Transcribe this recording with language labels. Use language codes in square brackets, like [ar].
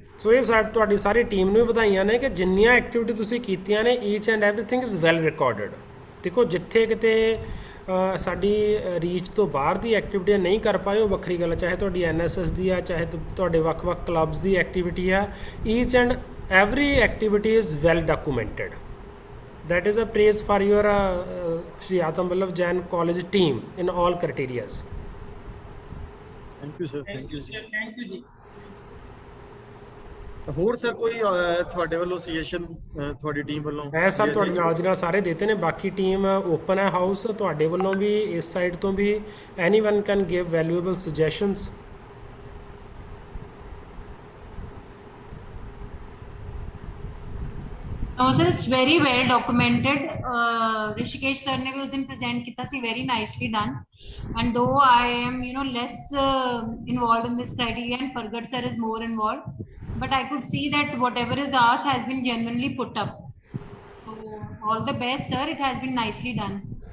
[pa] ਸੋ ਇਹ ਤੁਹਾਡੀ ਸਾਰੀ ਟੀਮ ਨੂੰ ਵੀ ਵਧਾਈਆਂ ਨੇ ਕਿ ਜਿੰਨੀਆਂ ਐਕਟੀਵਿਟੀ ਤੁਸੀਂ ਕੀਤੀਆਂ ਨੇ, [en] Each and everything is well recorded. [pa] ਦੇਖੋ ਜਿੱਥੇ ਕਿਤੇ ਸਾਡੀ ਰੀਚ ਤੋਂ ਬਾਹਰ ਦੀ ਐਕਟੀਵਿਟੀ ਨਹੀਂ ਕਰ ਪਾਏ ਉਹ ਵੱਖਰੀ ਗੱਲ ਹੈ, ਚਾਹੇ ਤੁਹਾਡੀ ਐਨਐਸਐਸ ਦੀ ਆ, ਚਾਹੇ ਤੁਹਾਡੇ ਵੱਖ-ਵੱਖ ਕਲੱਬਸ ਦੀ ਐਕਟੀਵਿਟੀ ਆ। [en] Each and every activity is well documented. That is a praise for your Shri Atam Vallabh Jain College team in all criterias. Thank you sir. Thank you ji. Thank you ji. [pa] ਹੋਰ sir ਕੋਈ ਤੁਹਾਡੇ ਵੱਲੋਂ suggestion ਤੁਹਾਡੀ team ਵੱਲੋਂ? ਹੈ sir, ਤੁਹਾਡੇ ਨਾਲ ਦੀ ਨਾਲ ਸਾਰੇ ਦੇਤੇ ਨੇ। ਬਾਕੀ ਟੀਮ ਓਪਨ ਹੈ ਹਾਊਸ, ਤੁਹਾਡੇ ਵੱਲੋਂ ਵੀ ਇਸ ਸਾਈਡ ਤੋਂ ਵੀ [en] Anyone can give valuable suggestions. sir, it's very well documented. [pa] Rishikesh sir ने भी उस दिन present किया सी, [en] very nicely done. And though I am less involved in this criteria and Pargat sir is more involved, but I could see that whatever is asked has been genuinely put up. So all the best sir, it has been nicely done.